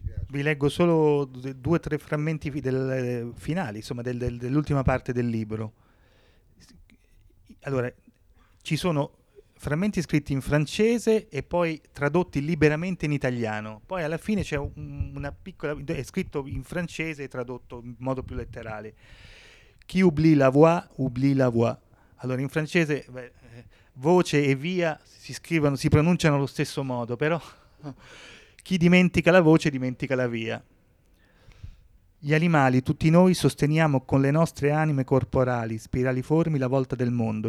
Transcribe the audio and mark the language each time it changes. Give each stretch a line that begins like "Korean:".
Italian: Vi leggo solo due o tre frammenti del finale, insomma, dell'ultima parte del libro. Allora, ci sono frammenti scritti in francese e poi tradotti liberamente in italiano. Poi alla fine c'è una piccola, è scritto in francese e tradotto in modo più letterale.
French: Qui oublie la voix, oublie la voix.
Italian: Allora, in francese voce e via si scrivono, si pronunciano allo stesso modo, però... Chi dimentica la voce dimentica la via. Gli animali, tutti noi, sosteniamo con le nostre anime corporali, spiraliformi, la volta del mondo.